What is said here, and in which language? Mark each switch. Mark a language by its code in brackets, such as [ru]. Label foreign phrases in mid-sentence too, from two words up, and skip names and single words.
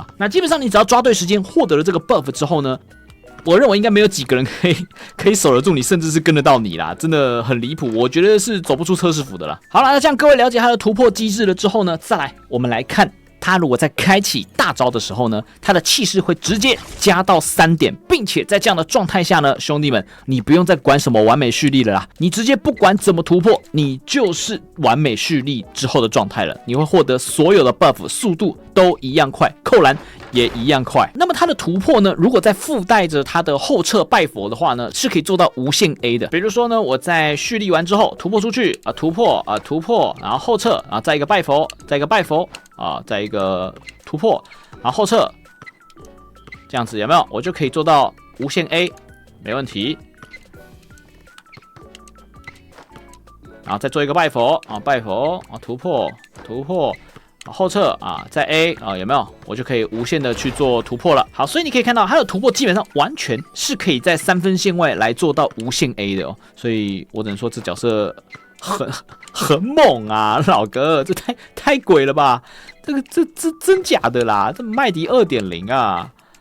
[zh] 那基本上你只要抓對時間，獲得了這個 buff 之後呢，我認為應該沒有幾個人可以守得住你，甚至是跟得到你啦，真的很離譜。我覺得是走不出測試服的啦。好了，那這樣各位了解它的突破機制了之後呢，再來我們來看他如果在開啟大招的時候呢，他的氣勢會直接加到3點，並且在這樣的狀態下呢，兄弟們，你不用再管什麼完美蓄力了啦，你直接不管怎麼突破，你就是完美蓄力之後的狀態了。你會獲得所有的 buff， 速度都一樣快，扣籃也一樣快。那麼它的突破呢，如果再附帶着它的後撤拜佛的話呢，是可以做到無限 A 的。比如说呢，我在蓄力完之後突破出去啊，突破，然後後撤，然後再一個拜佛，再一個拜佛。再一個突破，然後後撤，這樣子有沒有？我就可以做到無限 A， 沒問題。然後再做一個拜佛啊，拜佛啊，突破，後撤啊，再 A 啊，有沒有？我就可以無限的去做突破了。好，所以你可以看到它的突破基本上完全是可以在3分線外來做到無限 A 的哦。所以我只能說這角色很猛啊，老哥，這太鬼了吧？這真假的啦？這麥迪 2.0 啊！